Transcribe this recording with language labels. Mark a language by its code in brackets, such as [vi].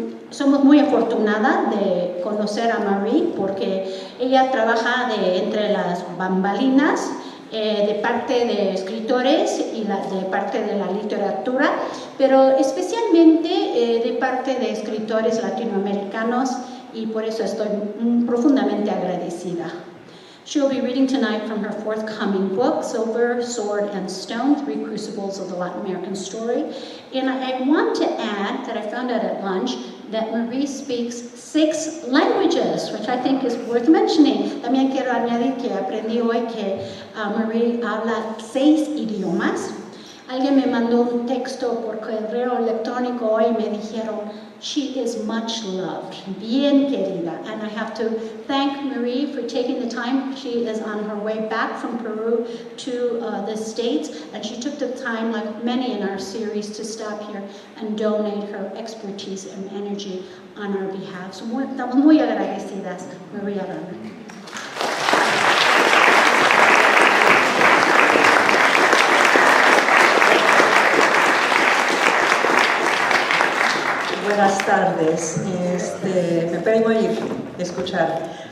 [es] Somos muy afortunadas de conocer a Marie porque ella trabaja entre las bambalinas de parte de escritores y de parte de la literatura, pero especialmente de parte de escritores latinoamericanos, y por eso estoy profundamente agradecida. [en] She'll be reading tonight from her forthcoming book, Silver, Sword, and Stone, 3 Crucibles of the Latin American Story. And I want to add that I found out at lunch that Marie speaks 6 languages, which I think is worth mentioning. [es] También quiero añadir que aprendí hoy que Marie habla 6 idiomas. Alguien me mandó un texto por correo electrónico hoy y me dijeron, [en] she is much loved, [es] bien querida. [en] And I have to thank Marie for taking the time. She is on her way back from Peru to the States, and she took the time, like many in our series, to stop here and donate her expertise and energy on our behalf. [es] So estamos muy agradecidas, María Arana. Buenas tardes, me pueden oír, escuchar.